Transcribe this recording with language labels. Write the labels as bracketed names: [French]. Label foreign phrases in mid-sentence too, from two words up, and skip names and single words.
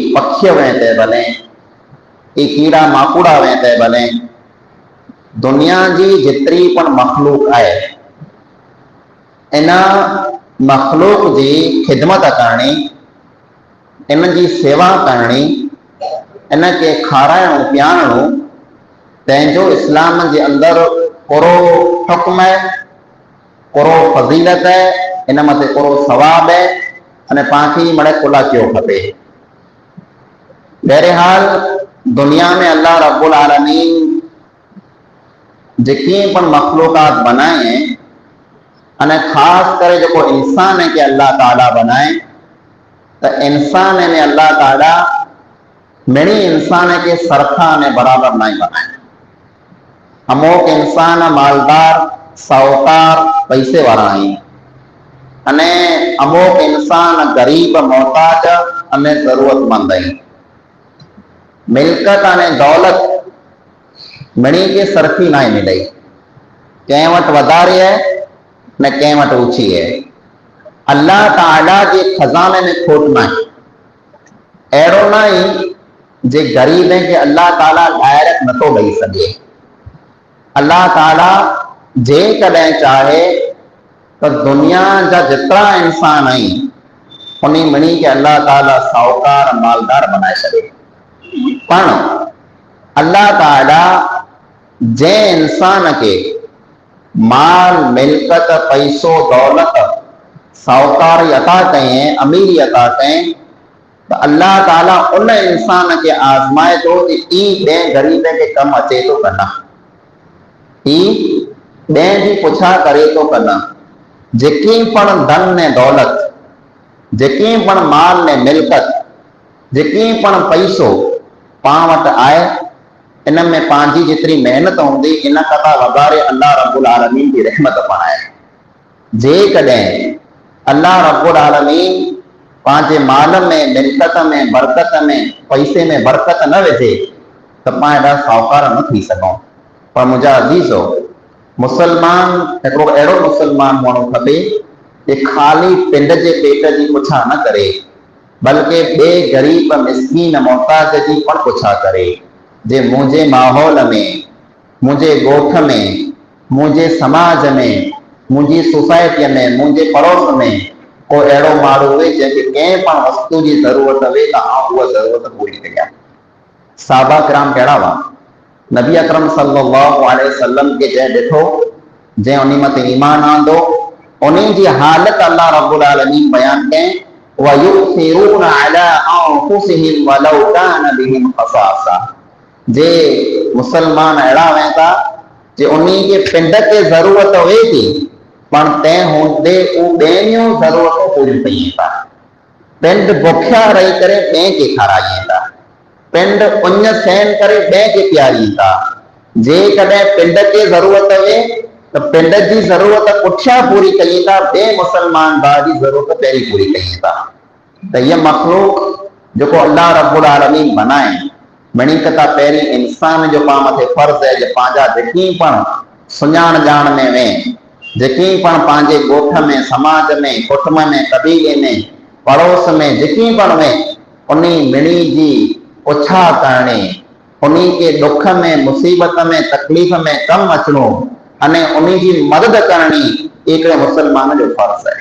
[Kachhi] पक्षी वेते बने, ये कीड़ा माकूड़ा वे ते भले दुनिया जी जितरी पण मखलूक है इन मखलूक जी खिदमत करनी, इन जी सेवा करनी, इन के खाराइणो पियारणो तंहिंजो इस्लाम जे अंदर कोरो हुक्म है, कोरो फज़ीलत है, इन मथे कोरो सवाब है अने पांखे मड़े कुला क्यों खपे। बहरहाल दुनिया में [Arabic] الله رب العالمين [Kachhi] जेकी पण मखलूकात बनाए अने खास करे जो इंसान है कि अल्लाह ताला बनाए तो इंसान ने अल्लाह ताला मिणी इंसान के सरखा ने बराबर नहीं बनाए। अमोक इंसान मालदार साहूकार पैसे वाला आई अने अमोक इंसान गरीब मोहताज अने जरूरतमंद आई। मिल्कत अने दौलत मिणी के सरखी ना मिले, कंहिं वटि वधारे है न कंहिं वटि ऊंची है। अल्लाह ताला के खजाने में खोट ना है। अड़ो ना ही जे गरीब है कि अल्लाह ताला डायरेक्ट न तो ॾेई सके। [Arabic] الله تعالى [Kachhi] जे कदें चाहे तो दुनिया जा जितरा इंसान आई उन्हीं मिणी के अल्लाह ताला साहूकार मालदार बनाए सके। पण अल्लाह ताला जे इंसान के माल मिल्कत पैसो दौलत साहूकारी अता करें, अमीरी अता करें तो अल्लाह ताला उन इंसान के आजमाए तो कि ई बे गरीब के कम अचे तो करना, ई बे भी पुछा करे तो करना। जेकी पण धन ने दौलत, जेकी पण माल ने मिल्कत, जेकी पण पैसो पाण वटि आए इन में पांजी जितरी मेहनत होंदी इन कथा वधारे [Arabic] الله رب العالمين [Kachhi] की रहमत पण है। जे कदें [Arabic] الله رب العالمين [Kachhi] पांजे माल में मिल्कत में बरकत में पैसे में बरकत न विझे तो पाण एॾा साहूकार न थी सघूं। [Sindhi] पर मुंहिंजा अज़ीज़ो मुसलमान हिकिड़ो अहिड़ो मुसलमान हुअणो खपे कि खाली पिंड जे पेट जी पुछा न करे बल्कि बे गरीब मिस्कीन मोहताज जी पण पुछा करे। [Kachhi] जे मुझे माहौल में, मुझे गोठ में, मुझे समाज में, मुझी सोसाइटी में, मुझे पड़ोस में को अड़ो माण्हू हुए जैसे कंहिं पण वस्तु की जरूरत हुए तो उहा जरूरत पूरी करियां। साहबा किराम कहिड़ा हुआ? नबी अकरम [Arabic] صلى الله عليه وسلم [Kachhi] के जंहिं ॾिठो, जंहिं उन मथे ईमान आंदो, उन्हीं जी हालत [Arabic] الله رب العالمين [Kachhi] बयान कयईं, [Arabic] ويؤثرون على أنفسهم ولو كان بهم خصاصة. [Sindhi] जे मुसलमान अड़ा वेंदा जे उन्हीं के पिंड के जरूरत हुए थी पण तंहिं हूंदे उ ॿियनि जरूरतूं पूरियूं कयूं था। पिंड बुखिया रही करे ॿिए खे खाराइनि था, पिंड उञ सहन करे ॿिए खे पियारीनि था। जे कॾहिं पिंड के जरूरत हुए तो पिंड की जरूरत पुठियां पूरी कयूं था, ॿिए मुसलमान भाउ जी जरूरत पहिरीं पूरी कयूं था। [Kachhi] त हीअ मखलूक जेको [Arabic] الله رب العالمين [Kachhi] बनाए मिणी कथा पहिरीं इंसान जो पाण मथे फर्ज़ है जे पंहिंजा जेकी पण सुञाण ॼाण में वे, जेकी पण पंहिंजे ॻोठ में, समाज में, कुटुंब में, कबीले में, पड़ोस में जेकी पण वे उन्हीं मिणी जी पुछा करणी, उन्हीं के दुख में, मुसीबत में, तकलीफ़ में कम अचणो अने उन्हीं की मदद करनी एक मुसलमान जो फर्ज़ है।